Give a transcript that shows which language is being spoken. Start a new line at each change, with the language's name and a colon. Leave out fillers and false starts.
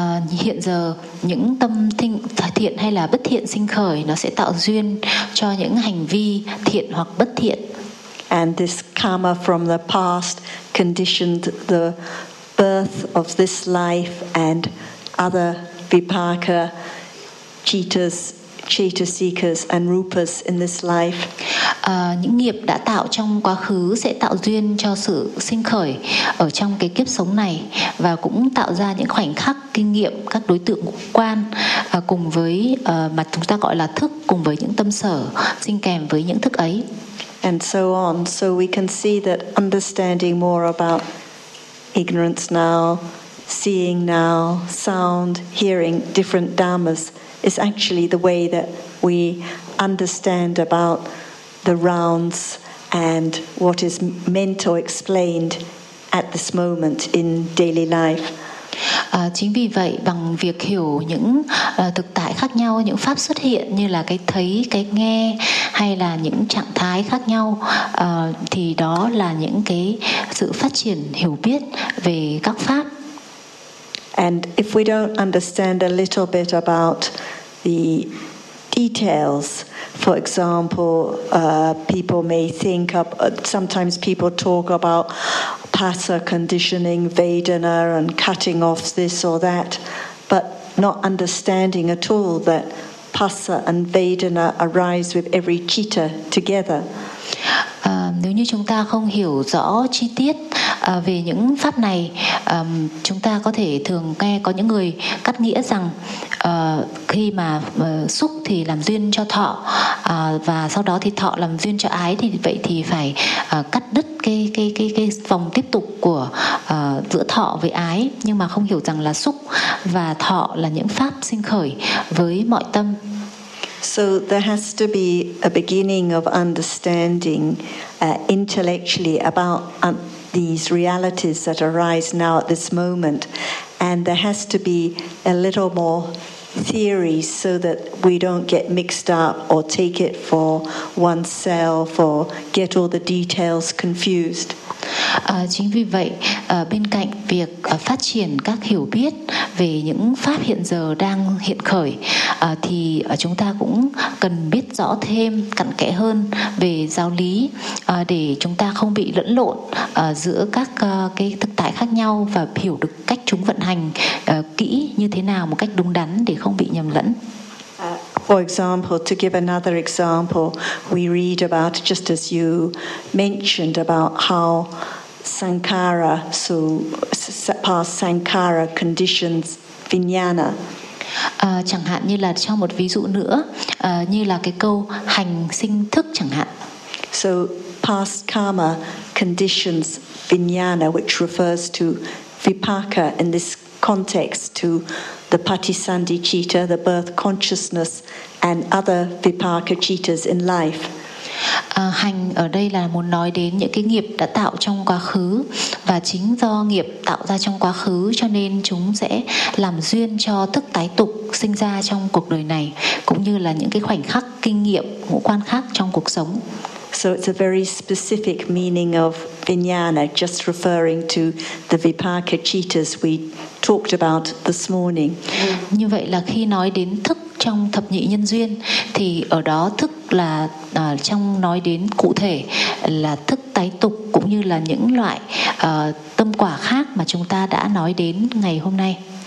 Vietnamese: Hiện giờ những tâm thiện hay là bất thiện sinh khởi, nó sẽ tạo duyên cho những hành vi thiện hoặc bất thiện.
English: And this karma from the past conditioned the birth of this life and other vipaka, cittas, cheta seekers and rupas in this life.
Vietnamese: Những nghiệp đã tạo trong quá khứ sẽ tạo duyên cho sự sinh khởi ở trong cái kiếp sống này, và cũng tạo ra những khoảnh khắc kinh nghiệm, các đối tượng ngũ quan cùng với mà chúng ta gọi là thức, cùng với những tâm sở sinh kèm với những thức ấy.
English: And so on. So we can see that understanding more about ignorance now, seeing now, sound, hearing, different dharmas is actually the way that we understand about the rounds and what is meant or explained at this moment in daily life.
Vietnamese: Chính vì vậy, bằng việc hiểu những thực tại khác nhau, những pháp xuất hiện như là cái thấy, cái nghe hay là những trạng thái khác nhau, thì đó là những cái sự phát triển hiểu biết về các pháp.
English: And if we don't understand a little bit about the details, for example, people may think of, sometimes people talk about pasa conditioning, vedana, and cutting off this or that, but not understanding at all that pasa and vedana arise with every citta together.
Vietnamese: Nếu như chúng ta không hiểu rõ chi tiết về những pháp này, chúng ta có thể thường nghe có những người cắt nghĩa rằng khi mà xúc thì làm duyên cho thọ, và sau đó thì thọ làm duyên cho ái, thì vậy thì phải cắt đứt cái vòng tiếp tục của giữa thọ với ái, nhưng mà không hiểu rằng là xúc và thọ là những pháp sinh khởi với mọi tâm.
English: So there has to be a beginning of understanding intellectually about these realities that arise now at this moment. And there has to be a little more theory so that we don't get mixed up or take it for oneself or get all the details confused.
Vietnamese: Chính vì vậy, bên cạnh việc phát triển các hiểu biết về những pháp hiện giờ đang hiện khởi, thì chúng ta cũng cần biết rõ thêm cặn kẽ hơn về giáo lý để chúng ta không bị lẫn lộn giữa các cái thực tại khác nhau và hiểu được cách chúng vận hành kỹ như thế nào một cách đúng đắn để không bị nhầm lẫn.
English: For example, to give another example, we read about, just as you mentioned, about how sankhara, so past sankhara conditions vijnana.
Vietnamese: Chẳng hạn như là cho một ví dụ nữa, như là cái câu hành sinh thức chẳng hạn.
English: So past karma conditions vijnana, which refers to vipaka in this context, to the patisandhicitta, the birth consciousness, and other vipaka cittas in life.
Vietnamese: Hành ở đây là muốn nói đến những cái nghiệp đã tạo trong quá khứ, và chính do nghiệp tạo ra trong quá khứ cho nên chúng sẽ làm duyên cho thức tái tục sinh ra trong cuộc đời này, cũng như là những cái khoảnh khắc kinh nghiệm ngũ quan khác trong cuộc sống.
English: So it's a very specific meaning of vijnana, just referring to the vipaka cittas we talked about this morning.
Vietnamese: Như vậy là khi nói đến thức trong thập nhị nhân duyên, thì ở đó thức là trong nói đến cụ thể là thức tái tục cũng như là những loại tâm quả khác mà chúng ta đã nói đến ngày hôm nay.